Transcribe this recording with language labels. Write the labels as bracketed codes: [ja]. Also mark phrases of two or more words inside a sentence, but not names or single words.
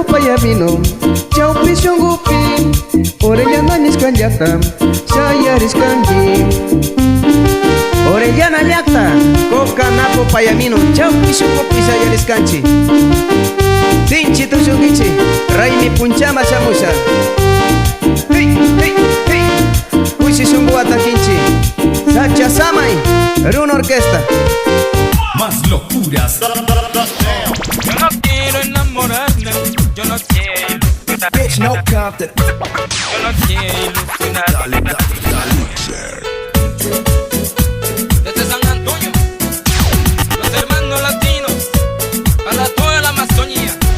[qu] payavino chaupi shungupi orellana niskallata shayariskanki orellana llakta kokanapo payamino chaupi shungupi shayariskanchi tinchi tushunkichi raymi punchama shamusha hey hey hey kushi shungu atakinchi sacha samay runa orquesta. [es] Más locuras. Yo no quiero enamorarme, yo no quiero [en] Bitch, no Compton. [es] yo no quiero ilusionar. Desde San Antonio, los hermanos latinos, para toda la Amazonía.